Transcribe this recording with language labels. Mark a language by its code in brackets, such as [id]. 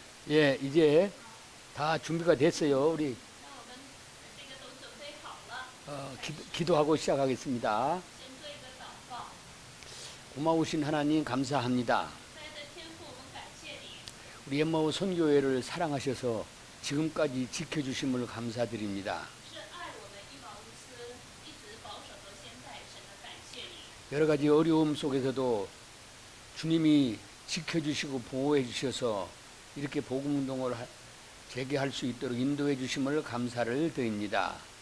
[ko] 예, 이제 다 준비가 됐어요. 우리 [zh] 那我们这个都准备好了， [ko] 기도하고 시작하겠습니다. [zh] 先做一个祷告。 [ko] 고마우신 하나님 감사합니다. [zh] 亲爱的天父，我们感谢你， [ko] 우리 엠마오 선교회를 사랑하셔서 지금까지 지켜주심을 감사드립니다. [zh] 是爱我们一毛无私，一直保守到现在，神的感谢你。 [ko] 여러 가지 어려움 속에서도 주님이 지켜주시고 보호해 주셔서 이렇게 복음운동을 재개할 수 있도록 인도해 주심을 감사를 드립니다.